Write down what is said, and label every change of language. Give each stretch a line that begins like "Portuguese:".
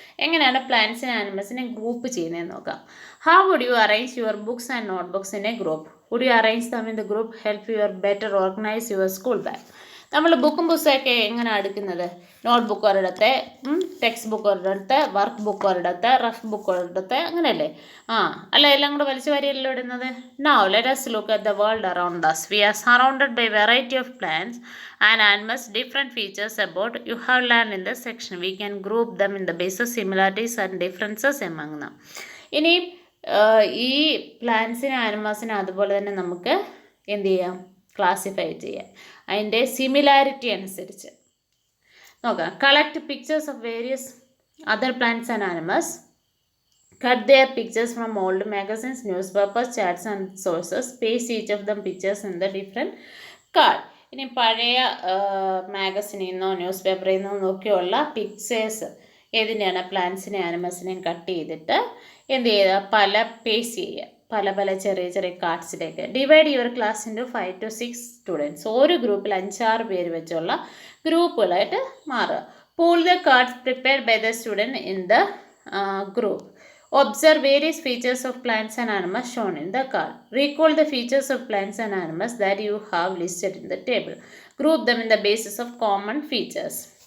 Malayalam: എങ്ങനെയാണ് പ്ലാന്റ്സിനെ ആനിമൽസിനെ ഗ്രൂപ്പ് ചെയ്യുന്നതെന്ന് നോക്കാം.
English: How would you arrange your books and notebooks in a group? Would you arrange them in the group help your better organise your school bag?
Malayalam: നമ്മൾ ബുക്കും പുസ്തകമൊക്കെ എങ്ങനെ അടുക്കുന്നത്? Note book ഒരിടത്തെ, text book ഒരിടത്ത്, work book ഒരിടത്ത്, rough book ഒരിടത്ത്, അങ്ങനെയല്ലേ? അല്ല, എല്ലാം കൂടെ വലിച്ചു വാരിയല്ലോ ഇടുന്നത്.
English: Now let us look at the world around us. We are surrounded by variety of plants and animals, different features about you have learned in this section. We can group them in the basis similarities and differences among them.
Malayalam: ഇനി ഈ പ്ലാന്റ്സിനെ ആനിമൽസിനെ അതുപോലെ തന്നെ നമുക്ക് എന്ത് ചെയ്യാം? Classify ചെയ്യാം അതിൻ്റെ similarity അനുസരിച്ച്. നോക്കാം.
English: Collect pictures of various other plants and animals. Cut their pictures from old magazines, newspapers, charts and sources. Paste each of them pictures in the different card.
Malayalam: ഇനി പഴയ മാഗസിനിൽ നിന്നോ ന്യൂസ് പേപ്പറിൽ നിന്നോ നോക്കിയുള്ള പിക്ചേഴ്സ് ഏതിൻ്റെയാണ് പ്ലാന്റ്സിനെയും ആനിമൽസിനെയും കട്ട് ചെയ്തിട്ട് എന്ത് ചെയ്യുക, പല പേസ് ചെയ്യുക, പല പല ചെറിയ ചെറിയ കാർഡ്സിലേക്ക്.
English: Divide your class into 5 to 6 students.
Malayalam: ഒരു ഗ്രൂപ്പിൽ 5-6 പേര് വെച്ചുള്ള ഗ്രൂപ്പുകളായിട്ട് മാറുക.
English: Pool the cards prepared by the student in the group. Observe various features of plants and animals shown in the card. Recall the features of plants and animals that you have listed in the table. Group them in the basis of common features.